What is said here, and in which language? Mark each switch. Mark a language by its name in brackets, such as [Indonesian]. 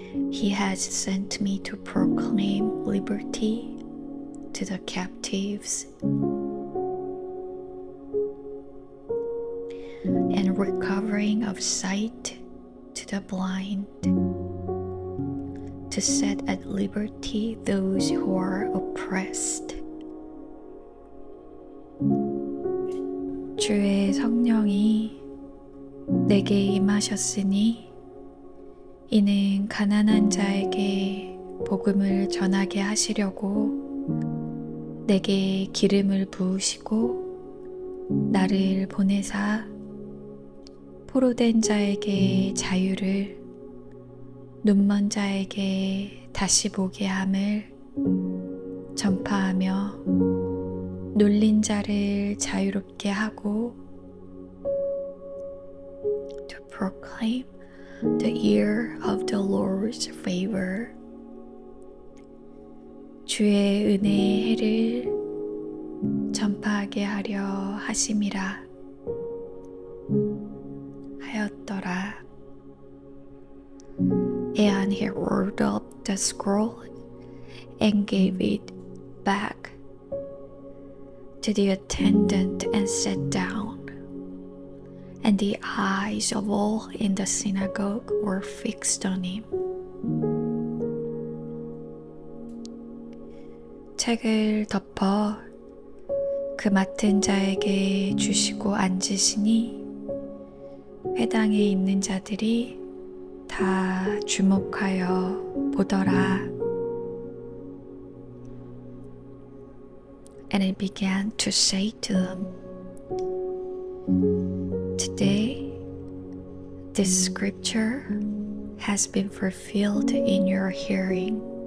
[English] He has sent me to proclaim liberty to the captives and recovering of sight to the blind, to set at liberty those who are oppressed. [Korean] 주의 성령이 내게 임하셨으니 이는 가난한 자에게 복음을 전하게 하시려고 내게 기름을 부으시고 나를 보내사 포로된 자에게 자유를 눈먼 자에게 다시 보게 함을 전파하며 눌린 자를 자유롭게 하고 [English] to proclaim the year of the Lord's favor. [Korean] 주의 은혜의 해를 전파하게 하려 하심이라 하였더라. [English] And he rolled up the scroll and gave it back to the attendant and sat down. And the eyes of all in the synagogue were fixed on him. [Korean] 책을 덮어 그 맡은 자에게 주시고 앉으시니 회당에 있는 자들이 다 주목하여 보더라. [English] And I began to say to them, Today, this scripture has been fulfilled in your hearing.